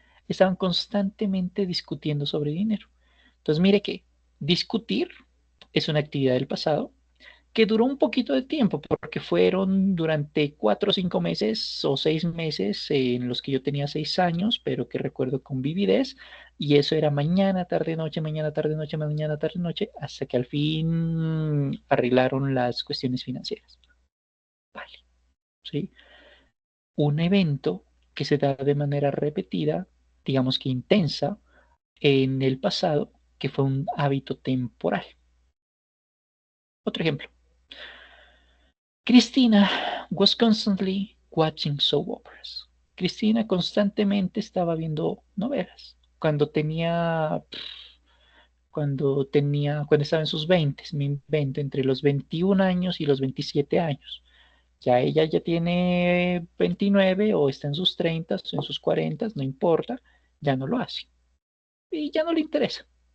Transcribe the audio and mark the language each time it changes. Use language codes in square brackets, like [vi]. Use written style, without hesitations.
[es] Estaban constantemente discutiendo sobre dinero. Entonces, mire que discutir es una actividad del pasado que duró un poquito de tiempo, porque fueron durante 4 o 5 meses o 6 meses en los que yo tenía 6 años, pero que recuerdo con vividez, y eso era mañana, tarde, noche, mañana, tarde, noche, mañana, tarde, noche, hasta que al fin arreglaron las cuestiones financieras. Vale, ¿sí? Un evento que se da de manera repetida, digamos que intensa, en el pasado, que fue un hábito temporal. Otro ejemplo. [en] Cristina was constantly watching soap operas. [es] Cristina constantemente estaba viendo novelas. Cuando tenía cuando estaba en sus 20, me invento, entre los 21 años y los 27 años. Ya ella ya tiene 29 o está en sus 30 o en sus 40, no importa, ya no lo hace. Y ya no le interesa.